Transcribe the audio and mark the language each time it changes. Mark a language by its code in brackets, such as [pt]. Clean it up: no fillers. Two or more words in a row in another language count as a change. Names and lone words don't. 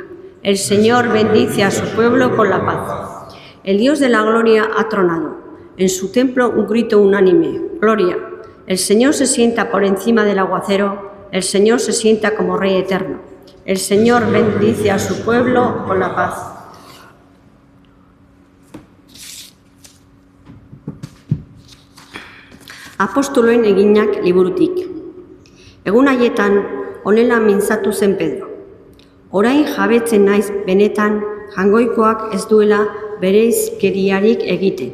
[es] El Señor bendice a su pueblo con la paz. El Dios de la gloria ha tronado. En su templo un grito unánime, gloria. El Señor se sienta por encima del aguacero, el Señor se sienta como Rey eterno. El Señor bendice a su pueblo con la paz. [eu] Apostoloen eginak liburutik. Egun haietan, honela mintzatu zen Pedro. Orain jabetzen naiz benetan jangoikoak ez duela bereizkeriarik egiten.